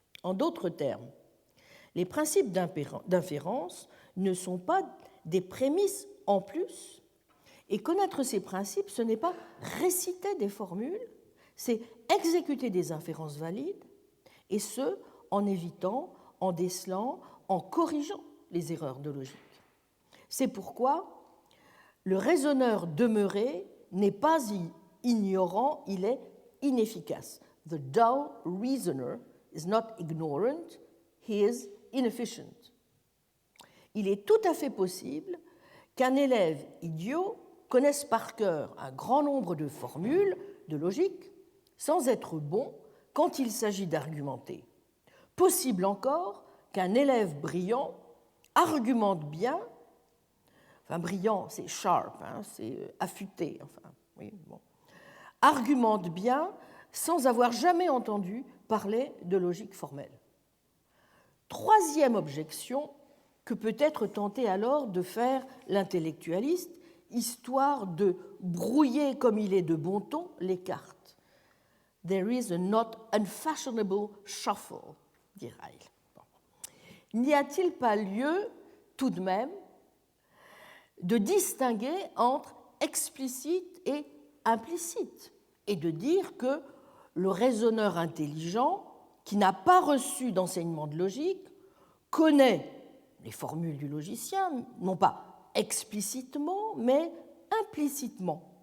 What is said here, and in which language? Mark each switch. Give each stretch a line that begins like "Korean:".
French: En d'autres termes, les principes d'inférence ne sont pas des prémices en plus, et connaître ces principes, ce n'est pas réciter des formules, c'est exécuter des inférences valides, et ce, en évitant, en décelant, en corrigeant les erreurs de logique. C'est pourquoi le raisonneur demeuré n'est pas ignorant, il est inefficace.
English: The dull reasoner is not ignorant, he is inefficient.
French: Il est tout à fait possible qu'un élève idiot connaisse par cœur un grand nombre de formules de logique sans être bon quand il s'agit d'argumenter. Possible encore qu'un élève brillant argumente bien, enfin brillant c'est sharp, hein, c'est affûté, enfin, oui, bon, argumente bien sans avoir jamais entendu parler de logique formelle. Troisième objection que peut être tenté alors de faire l'intellectualiste, histoire de brouiller comme il est de bon ton les cartes.
English: There is a not unfashionable shuffle,
French: dit Ryle. Bon. N'y a-t-il pas lieu, tout de même, de distinguer entre explicite et implicite, et de dire que le raisonneur intelligent, qui n'a pas reçu d'enseignement de logique, connaît les formules du logicien, non pas explicitement, mais implicitement.